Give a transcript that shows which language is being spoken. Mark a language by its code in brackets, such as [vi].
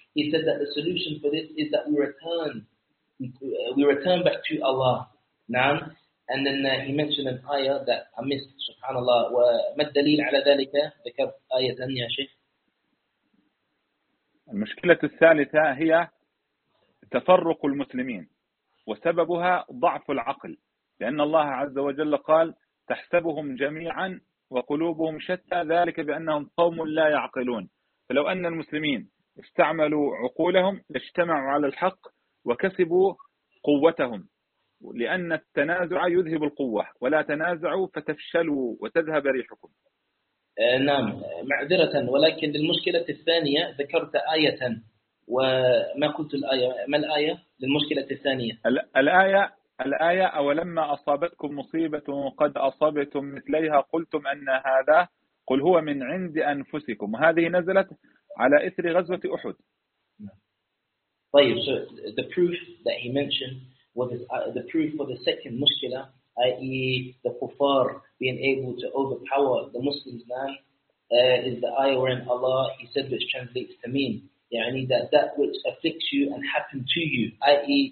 [en] He said that the solution for this is that we return back to Allah. [ar] نعم. [en] And then he mentioned an ayah that I missed, subhanAllah. [ar] وما الدليل على ذلك؟ ذكر آية ثانية يا شيخ. المشكلة الثالثة هي تفرق المسلمين، وسببها ضعف العقل، لأن الله عز وجل قال: تحسبهم جميعا وقلوبهم شتى ذلك بأنهم قوم لا يعقلون. فلو أن المسلمين استعملوا عقولهم لاجتمعوا على الحق وكسبوا قوتهم، لأن التنازع يذهب القوة، ولا تنازعوا فتفشلوا وتذهب ريحكم. نعم معذرة، ولكن للمشكلة الثانية ذكرت آية، وما قلت الآية، ما الآية للمشكلة الثانية؟ الآية أولما أصابتكم مصيبة قد أصبتم مثليها قلتم أن هذا قل هو من عند أنفسكم، وهذه نزلت على إثر غزوة أحد. طيب. [en] So the proof that he mentioned was the proof for the second mushkila, i.e. the kuffar being able to overpower the Muslims now, is the ayah wherein Allah, he said, which translates to mean, يعني that which afflicts you and happened to you, i.e.